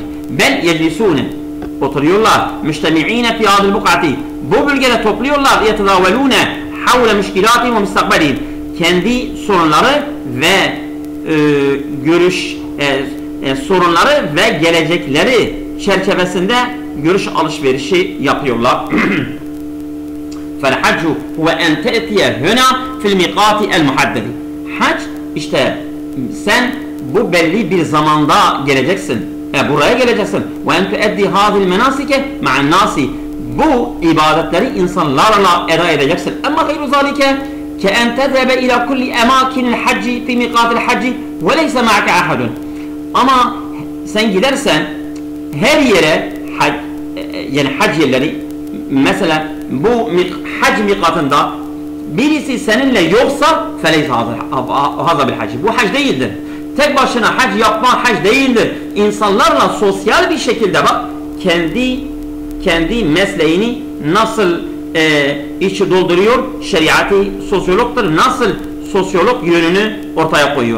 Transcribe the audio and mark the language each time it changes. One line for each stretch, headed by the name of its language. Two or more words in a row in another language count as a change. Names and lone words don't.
Turkish: Bel yellisune, oturuyorlar,
Arabic: مجتمعين في هذه البقعة,
Turkish: bu bölgede topluyorlar,
Arabic: يتداولون حول مشكلات ومستقبل,
Turkish: kendi sorunları ve sorunları ve gelecekleri çerçevesinde görüş alışverişi yapıyorlar.
Arabic: فَالْحَجُّ هُوَ اَنْ تَأْتِيَ هُنَا فِي الْمِقَاتِ الْمُحَدَّدِ.
Turkish: Hac, işte sen bu belli bir zamanda geleceksin. Buraya geleceksin.
Arabic: وَاَنْ تُؤَدِّي هَذِي الْمَنَاسِكَ مَعَ النَّاسِ.
Turkish: Bu ibadetleri insanlarla eda edeceksin.
Arabic: اَمَّا غَيْرُ ذَٰلِكَ كَاَنْ تَذَهَبَ اِلَى كُلِّ اَمَاكِنِ الْحَجِّ فِي مِقَاتِ الْحَجِّ وَلَيْسَ مَعَكَ اَحَدٌ.
Turkish: Ama sen gidersen her yere, yani hac yerleri, mesela bu hac mikatında birisi seninle yoksa
Arabic: فليس هذا بالحج.
Turkish: Bu hac değildir. Tek başına hac yapma hac değildir. İnsanlarla sosyal bir şekilde bak, kendi mesleğini nasıl içi dolduruyor, şeriatı sosyologtur, nasıl sosyolog yönünü ortaya koyuyor.